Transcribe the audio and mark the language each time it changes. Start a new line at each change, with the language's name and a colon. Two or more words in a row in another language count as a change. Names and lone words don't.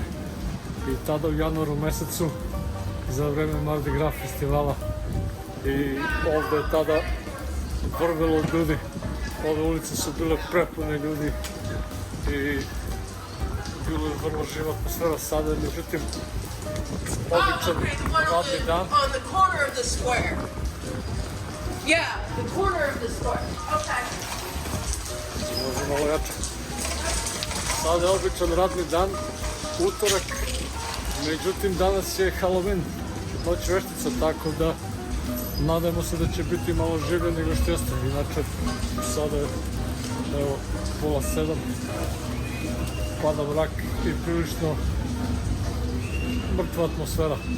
Serbian: I tada u januaru mesecu za vreme Mardi Gras festivala i ovde je tada vrvelo od ljudi. Ove ulice su bile prepune ljudi i bilo je vrlo živa atmosfera. Sada je međutim običan radni dan.
English: On the corner of the square. Yeah, the corner of the square. Okay.
Serbian: Može malo jače. Sada je običan radni dan, utorak, međutim danas je Halloween, noć veštica, tako da nadamo se da će biti malo življe nego što jeste. Inače, sada je, evo, 6:30, pada mrak i prilično mrtva atmosfera.